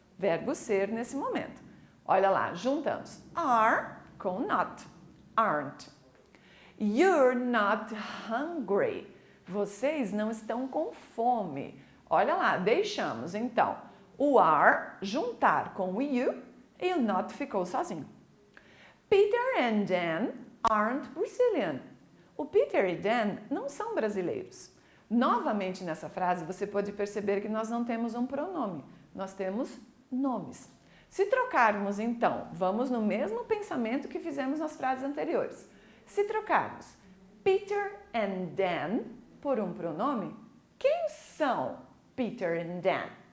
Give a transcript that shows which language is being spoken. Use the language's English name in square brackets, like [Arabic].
[Portuguese] Verbo ser nesse momento. Olha lá, juntamos are com not. Aren't. [English] You're not hungry. [Portuguese] Vocês não estão com fome. Olha lá, deixamos então o are juntar com o you e o not ficou sozinho. [English] Peter and Dan aren't Brazilian. [Portuguese] O Peter e Dan não são brasileiros. Novamente nessa frase você pode perceber que nós não temos um pronome, nós temos nomes. Se trocarmos então, vamos no mesmo pensamento que fizemos nas frases anteriores. Se trocarmos Peter and Dan por um pronome, quem são Peter and Dan?